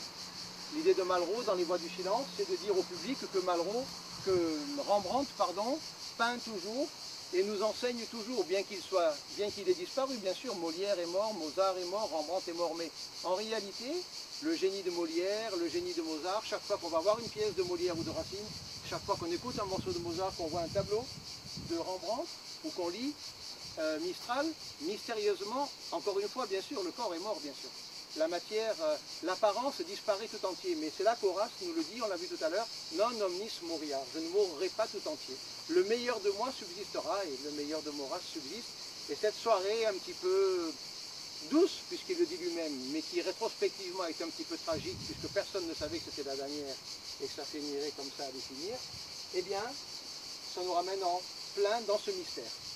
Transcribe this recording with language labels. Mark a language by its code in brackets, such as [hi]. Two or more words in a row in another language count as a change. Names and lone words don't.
[fr] L'idée de Malraux dans Les voix du silence, c'est de dire au public que Rembrandt peint toujours et nous enseigne toujours, bien qu'il ait disparu, bien sûr, Molière est mort, Mozart est mort, Rembrandt est mort, mais en réalité, le génie de Molière, le génie de Mozart, chaque fois qu'on va voir une pièce de Molière ou de Racine, chaque fois qu'on écoute un morceau de Mozart, qu'on voit un tableau de Rembrandt, ou qu'on lit Mistral, mystérieusement, encore une fois, bien sûr, le corps est mort, bien sûr. La matière, l'apparence disparaît tout entier. Mais c'est là qu'Horace nous le dit, on l'a vu tout à l'heure, [la] non omnis moriar, [fr] je ne mourrai pas tout entier. Le meilleur de moi subsistera et le meilleur de Maurras subsiste. Et cette soirée un petit peu douce, puisqu'il le dit lui-même, mais qui rétrospectivement est un petit peu tragique, puisque personne ne savait que c'était la dernière et que ça finirait comme ça à définir, eh bien, ça nous ramène en plein dans ce mystère.